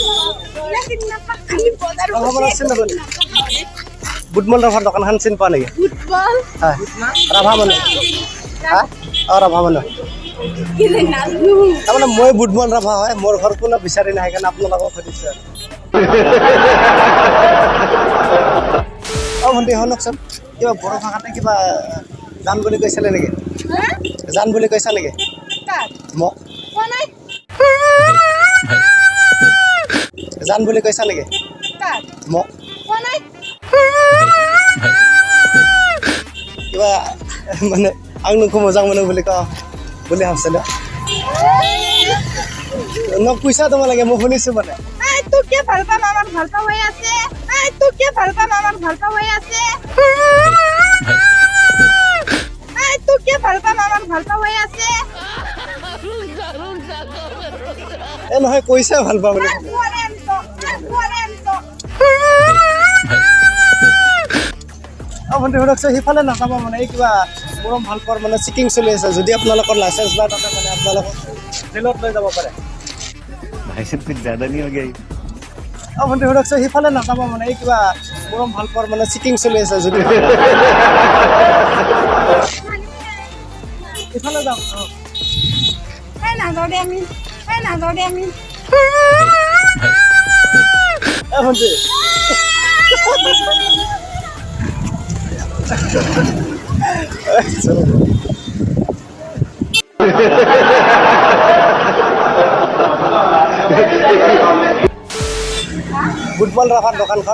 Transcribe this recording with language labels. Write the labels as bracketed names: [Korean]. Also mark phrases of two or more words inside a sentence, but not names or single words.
[Assamese] বুটমল ৰাভাৰ দোকানখন চিনি পোৱা নেকি হয় ৰাভা মানুহ ৰাভা মানুহ তাৰমানে মই বুটমল ৰাভা হয় মোৰ ঘৰ কোনো বিচাৰি নাহে কাৰণে আপোনালোকক সুধিছোঁ আৰু ভণ্টি শুনকচোন কিবা বড়ো ভাষাতে কিবা জান বুলি কৈছিলে নেকি জান বুলি কৈছা নেকি মোক জান বুলি কৈছা নেকি মোক কিবা মানে [Bodo] आं नोंखौ मोजां मोनो [Assamese] বুলি ক বুলি ভাবছিলো নক পইচা দম লাগে মই শুনিছো মানে এই তোক কি ভাল পাম [Bangla] আমার ভাল পাওয়া হয়ে আছে [Assamese] এই তোক কি ভাল পাম [Bangla] আমার ভাল পাওয়া হয়ে আছে [Assamese] এই তোক কি ভাল পাম [Bangla] আমার ভাল পাওয়া হয়ে আছে [Assamese] এ নহয় কৈছে ভাল পাওঁ বুলি ছোৱালী আনিছ ছোৱালী আনিছ ভণ্টি শুনকচোন সিফালে নাযাব মানে এই কিবা মৰম ভাল পোৱাৰ মানে চেকিং চলি আছে যদি আপোনালোকৰ লাইচেঞ্চ নাই তাতে মানে আপোনালোকক জেলত লৈ যাব পাৰে [Hindi] भाई साहब कुछ ज्यादा नहीं हो गया ये? [Assamese] ভণ্টি শুনকচোন সিফালে নাযাব মানে এই কিবা মৰম ভাল পোৱাৰ মানে চেকিং চলি আছে যদি ইফালে যাম এই নাযাওঁ দে আমি এই নাযাওঁ দে আমি ভণ্টি বুটমল ৰাভাৰ দোকানখন